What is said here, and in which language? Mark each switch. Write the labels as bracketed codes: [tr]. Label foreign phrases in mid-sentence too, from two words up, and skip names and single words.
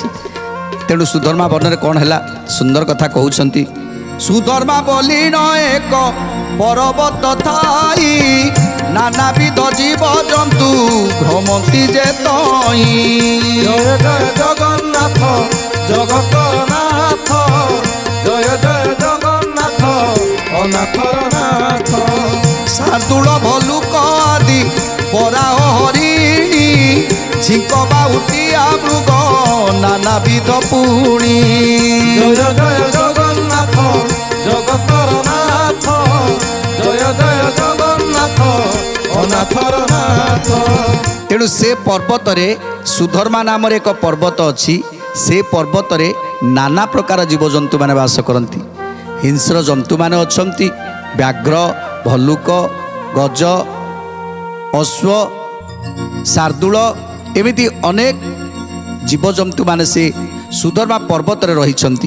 [or] ତେଣୁ ସୁଧର୍ମା ବନରେ କ'ଣ ହେଲା, ସୁନ୍ଦର କଥା କହୁଛନ୍ତି। ସୁଧର୍ମା ବଲିନ ଏକ ପର୍ବତ ଥାଇ, ନାନାବିଧ ଜୀବ ଜନ୍ତୁ ଭ୍ରମନ୍ତି ଯେ ତଇ। ଜୟ ଜୟ ଜଗନ୍ନାଥ ଜଗତର ନାଥ, ଜୟ ଜୟ ଜଗନ୍ନାଥ ଅନାଥର ନାଥ। ଶାର୍ଦୁଳ ଭଲୁକ ଆଦି ବରାହ ହରିଣୀ, ଝିଙ୍କ ବାଉଟିୟା ମୃଗ ନାନାବିଧ ପୁଣୀ। ଜୟ ଜୟ ଜଗନ୍ନାଥ ଜଗତର ନାଥ, ଜୟ ଜୟ ଜଗନ୍ନାଥ ଅନାଥର ନାଥ। ତେଣୁ ସେ ପର୍ବତରେ ସୁଧର୍ମା ନାମରେ ଏକ ପର୍ବତ ଅଛି। ସେ ପର୍ବତରେ ନାନା ପ୍ରକାର ଜୀବଜନ୍ତୁମାନେ ବାସ କରନ୍ତି। ହିଂସ୍ର ଜନ୍ତୁମାନେ ଅଛନ୍ତି, ବ୍ୟାଘ୍ର, ଭଲ୍ଲୁକ, ଗଜ, ଅଶ୍ୱ, ଶାର୍ଦୁଳ, ଏମିତି ଅନେକ ଜୀବଜନ୍ତୁମାନେ ସେ ସୁଧର୍ମା ପର୍ବତରେ ରହିଛନ୍ତି।